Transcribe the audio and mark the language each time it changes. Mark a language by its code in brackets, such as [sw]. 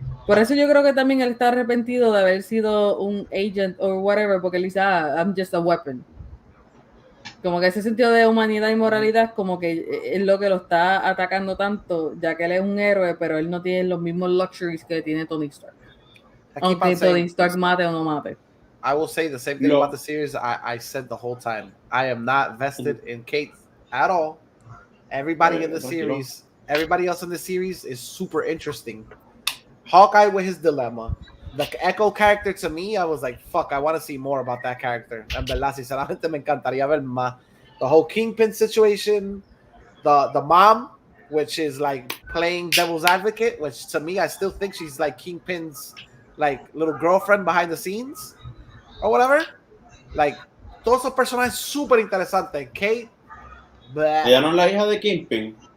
[es] Por eso yo creo que también él está arrepentido de haber sido un agent o whatever, porque él dice, [en] I'm just a weapon. [es] Como que ese sentido de humanidad y moralidad como que es lo que lo está atacando tanto, ya que él es un héroe, pero él no tiene los mismos luxuries que tiene Tony Stark. Aunque Tony Stark mate o no mate. [en] I will say the same thing about the series I said the whole time. I am not vested in Kate at all. Everybody in the series, everybody else in the series is super interesting. Hawkeye with his dilemma. The Echo character, to me, I was like, fuck, I want to see more about that character. [es] En verdad, sinceramente me encantaría ver más. [en] The whole Kingpin situation, the mom, which is like playing devil's advocate, which to me, I still think she's like Kingpin's like little girlfriend behind the scenes or whatever. [es] Like, todos esos personajes súper interesantes. [en] Kate, but [es] ella no es la hija de Kingpin.